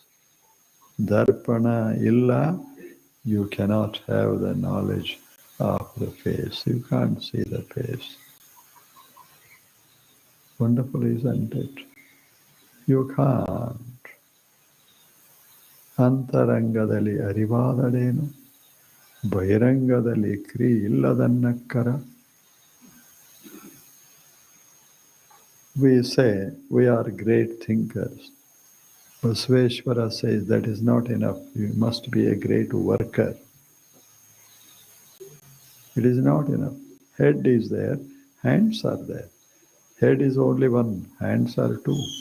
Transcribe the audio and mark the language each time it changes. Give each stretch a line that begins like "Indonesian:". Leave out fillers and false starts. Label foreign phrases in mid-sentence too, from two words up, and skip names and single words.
Kannada: ದರ್ಪಣ ಇಲ್ಲ,
English: you cannot have the knowledge of the face. You can't see the face. Wonderful, isn't it? You can't.
Kannada: ಅಂತರಂಗದಲಿ ಅರಿವಾದಡೇನು, ಬಹಿರಂಗದಲ್ಲಿ ಕ್ರಿ ಇಲ್ಲದನ್ನಕ್ಕರ.
English: We say we are great thinkers. Basveshwara says that is not enough. You must be a great worker. It is not enough. Head is there, hands are there. Head is only one, hands are two.